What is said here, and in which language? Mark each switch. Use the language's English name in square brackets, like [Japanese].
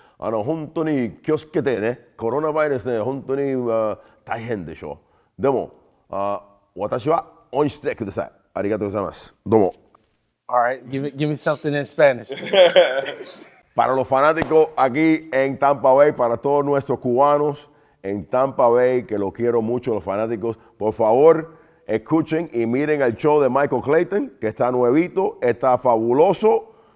[Japanese] 本当に気をつけてね、コロナウイルスね、本当に大変でしょう。でも、私は応援してください。ありがとうございます。どうも。 [English] All right, give me something in Spanish. [Spanish] Para los fanáticos aquí en Tampa Bay, para todos nuestros cubanos en Tampa Bay, que lo quiero mucho, los fanáticos, por favor, escuchen y miren el show de Michael Clayton, que está nuevito, está fabuloso.